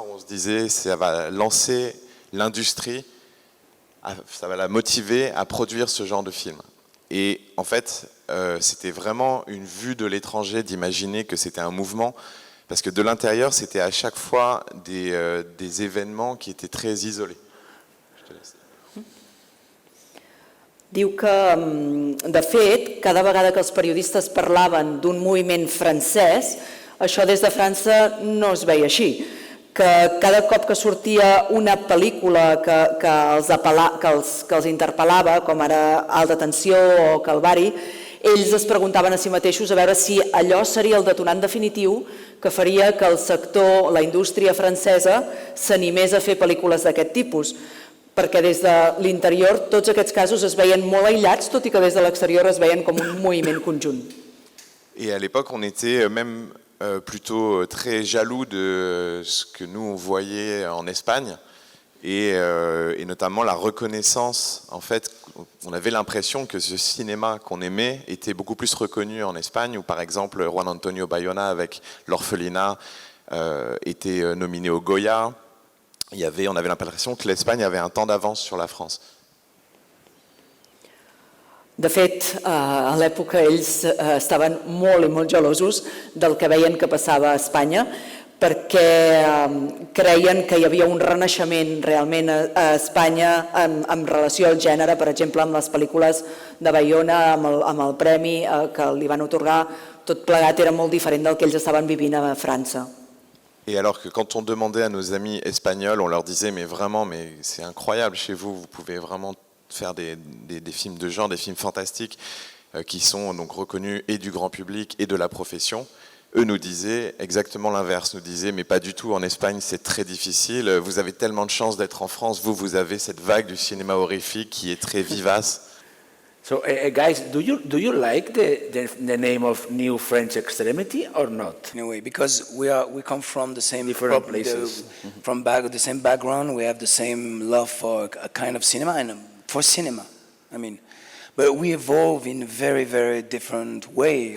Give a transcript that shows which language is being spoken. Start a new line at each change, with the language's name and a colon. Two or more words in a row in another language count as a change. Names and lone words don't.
French: On se disait, ça va lancer l'industrie, ça va la motiver à produire ce genre de film. Et en fait, c'était vraiment une vue de l'étranger d'imaginer que c'était un mouvement, parce que de l'intérieur, c'était à chaque fois des événements qui étaient très isolés. Je te laisse.
Catalan: Diu que, de fet, cada vegada que els periodistes parlaven d'un moviment francès, això des de França no es veia així. Que cada cop que sortia una pel·lícula que els interpel·lava, com ara Alta Tensió o Calvari, ells es preguntaven a si mateixos a veure si allò seria el detonant definitiu que faria que el sector, la indústria francesa, s'animés a fer pel·lícules d'aquest tipus. perquè des de l'interior tots aquests casos es veien molt aïllats, tot i que des de l'exterior es veien com un moviment conjunt.
French: Et à l'époque, on était même plutôt très jaloux de ce que nous on voyait en Espagne et notamment la reconnaissance. En fait, on avait l'impression que ce cinéma qu'on aimait était beaucoup plus reconnu en Espagne, où par exemple Juan Antonio Bayona avec l'Orphelinat était nominé au Goya. On avait l'impression que l'Espagne avait un temps d'avance sur la France. De fet, a l'època ells estaven molt i molt gelosos del que veien que passava a Espanya, perquè creien que hi havia un renaixement realment a Espanya en relació al gènere, per exemple, amb les pel·lícules de Bayona, amb el premi que li van atorgar, tot plegat era molt diferent del que ells estaven vivint a França. Et alors que quand on demandait à nos amis espagnols, on leur disait mais vraiment, mais c'est incroyable chez vous, vous pouvez vraiment faire des films de genre, des films fantastiques qui sont donc reconnus et du grand public et de la profession. Eux nous disaient exactement l'inverse, nous disaient mais pas du tout, en Espagne c'est très difficile, vous avez tellement de chance d'être en France, vous avez cette vague du cinéma horrifique qui est très vivace.
English: So, guys, do you like the name of New French Extremity or not? In a way, because we come from the same Different places. From the same background, we have the same love for a kind of cinema and for cinema. I mean, but we evolve in a very, very different way.